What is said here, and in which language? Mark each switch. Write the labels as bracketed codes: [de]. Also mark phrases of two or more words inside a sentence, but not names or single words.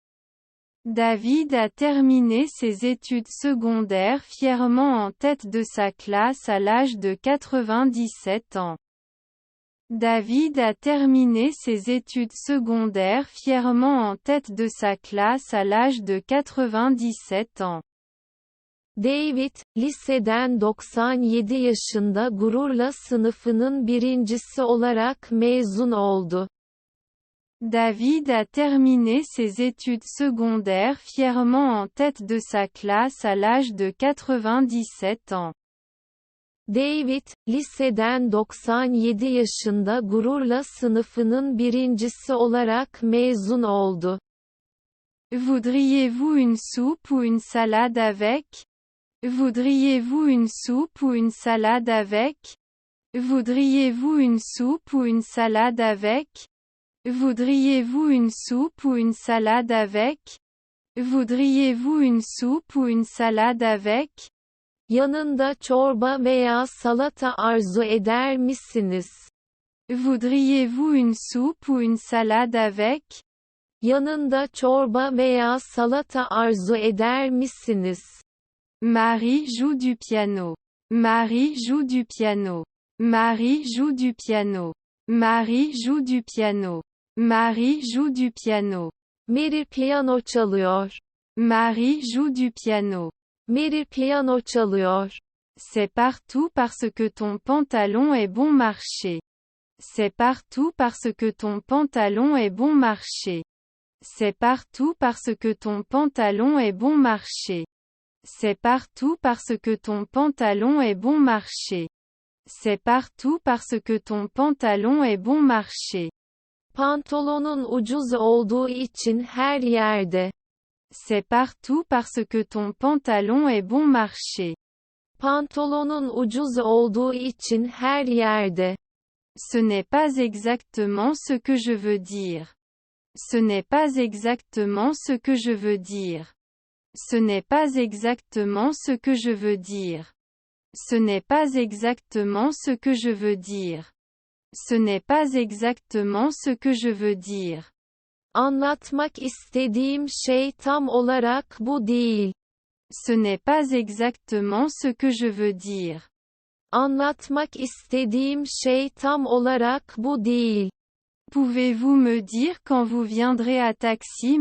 [fr] David a terminé ses études secondaires fièrement en tête de sa classe à l'âge de 97 ans. David a terminé ses études secondaires fièrement en tête de sa classe à l'âge de 97 ans. [tr] David, liseden 97 yaşında gururla sınıfının birincisi olarak mezun oldu. [fr] David a terminé ses études secondaires fièrement en tête de sa classe à l'âge de 97 ans. [tr] David, liseden 97 yaşında gururla sınıfının birincisi olarak mezun oldu. [fr] Voudriez-vous une soupe ou une salade avec? Voudriez-vous une soupe ou une salade avec? Voudriez-vous une soupe ou une salade avec? Voudriez-vous une soupe ou une salade avec? Voudriez-vous une soupe ou une salade avec? [tr] Yanında çorba veya salata arzu eder misiniz? [fr] Voudriez-vous une soupe ou une salade avec? [tr] Yanında çorba veya salata arzu eder misiniz? [fr] Marie joue du piano. Marie joue du piano. Marie joue du piano. Marie joue du piano. Marie joue du piano. [tr] Mary piyano çalıyor. [fr] Marie joue du piano. [tr] Mary piyano çalıyor. [fr] C'est partout parce que ton pantalon est bon marché. C'est partout parce que ton pantalon est bon marché. C'est partout parce que ton pantalon est bon marché. C'est partout parce que ton pantalon est bon marché. C'est partout parce que ton pantalon est bon marché. [tr] Pantolonun ucuz olduğu için her yerde. [fr] C'est partout parce que ton pantalon est bon marché. [tr] Pantolonun ucuz olduğu için her yerde. [fr] Ce n'est pas exactement ce que je veux dire. Ce n'est pas exactement ce que je veux dire. Ce n'est pas exactement ce que je veux dire. Ce n'est pas exactement ce que je veux dire. Ce n'est pas exactement ce que je veux dire. [tr] Anlatmak istediğim şey tam olarak bu değil. [fr] Ce n'est pas exactement ce que je veux dire. [tr] Anlatmak istediğim şey tam olarak bu değil. [fr] Pouvez-vous me dire quand vous viendrez à Taksim?